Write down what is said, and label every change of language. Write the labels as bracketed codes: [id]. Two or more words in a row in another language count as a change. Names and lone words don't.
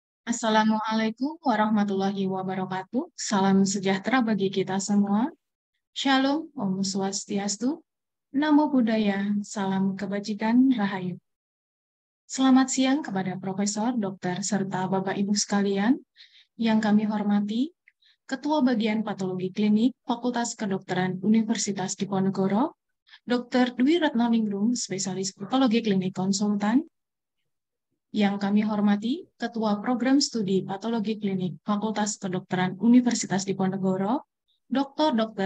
[ar] السلام عليكم ورحمة الله وبركاته. [id] Salam sejahtera bagi kita semua. Shalom, [ban] Om Swastiastu, [pi] Namo Buddhaya, [id] Salam Kebajikan, Rahayu. Selamat siang kepada Profesor, Dokter, serta Bapak Ibu sekalian yang kami hormati, Ketua Bagian Patologi Klinik Fakultas Kedokteran Universitas Diponegoro, Dr. Dwi Retnoningrum, Spesialis Patologi Klinik Konsultan, yang kami hormati Ketua Program Studi Patologi Klinik Fakultas Kedokteran Universitas Diponegoro, Dr.